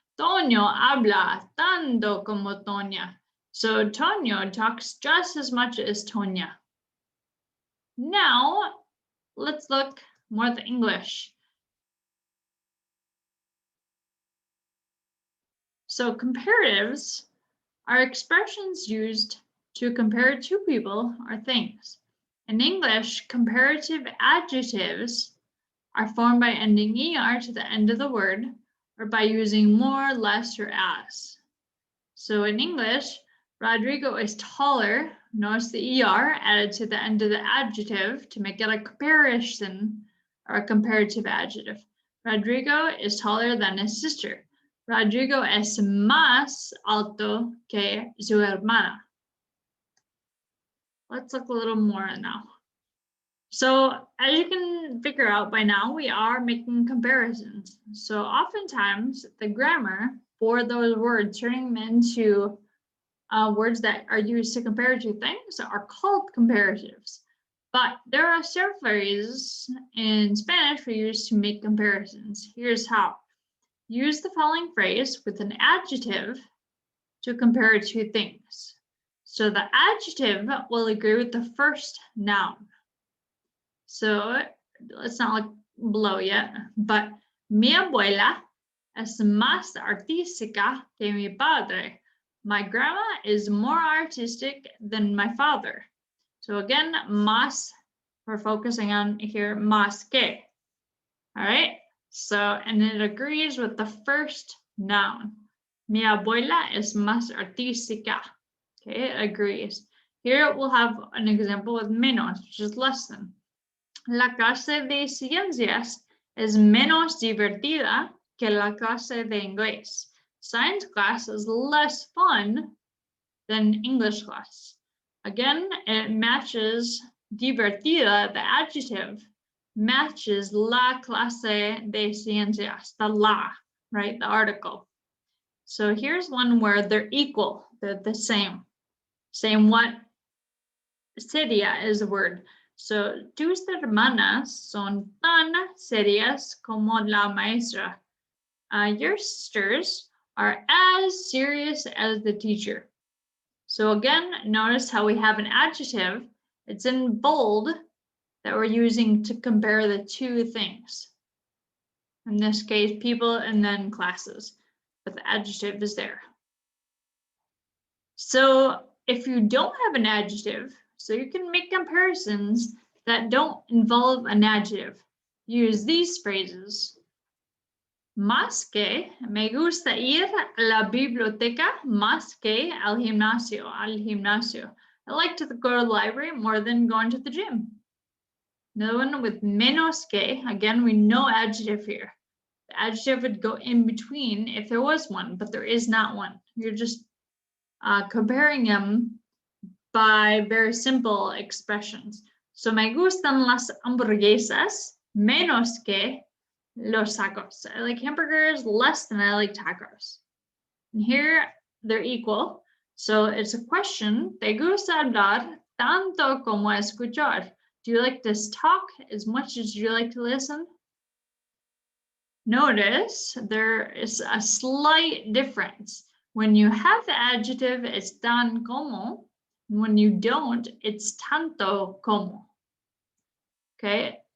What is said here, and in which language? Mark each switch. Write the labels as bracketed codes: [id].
[es] Toño habla tanto como Toña. [en] So Toño talks just as much as Toña. Now, let's look more at the English. So comparatives are expressions used to compare two people or things. In English, comparative adjectives are formed by ending er to the end of the word or by using more, less, or as. So in English, Rodrigo is taller. Notice the er added to the end of the adjective to make it a comparison or a comparative adjective. Rodrigo is taller than his sister. [es] Rodrigo es más alto que su hermana. [en] Let's look a little more now. So as you can figure out by now, we are making comparisons. So oftentimes the grammar for those words, turning them into words that are used to compare two things, are called comparatives. But there are several phrases in Spanish we use to make comparisons. Here's how. Use the following phrase with an adjective to compare two things. So the adjective will agree with the first noun. So let's not look below yet, but [es] mi abuela es más artística que mi padre. [en] My grandma is more artistic than my father. So again, más, we're focusing on here, más que. All right, so, and it agrees with the first noun. [es] Mi abuela es más artística. [en] Okay, it agrees. Here we'll have an example with menos, which is less than. [es] La clase de ciencias es menos divertida que la clase de inglés. [en] Science class is less fun than English class. Again, it matches divertida, the adjective, matches la clase de ciencias, the la, right, the article. So here's one where they're equal, they're the same. Same what? Seria is the word. [es] So tus hermanas son tan serias como la maestra. [en] Your sisters are as serious as the teacher. So again, notice how we have an adjective. It's in bold that we're using to compare the two things. In this case, people and then classes, but the adjective is there. So if you don't have an adjective, so you can make comparisons that don't involve an adjective. Use these phrases. [es] Más que, me gusta ir a la biblioteca más que al gimnasio, [en] I like to go to the library more than going to the gym. Another one with menos que, again, we know adjective here. The adjective would go in between if there was one, but there is not one. You're just comparing them by very simple expressions. [es] So me gustan las hamburguesas menos que los tacos. [en] I like hamburgers less than I like tacos. And here they're equal. So it's a question. [es] ¿Te gusta hablar tanto como escuchar? [en] Do you like to talk as much as you like to listen? Notice there is a slight difference. When you have the adjective, it's tan como. When you don't, it's tanto como. Okay.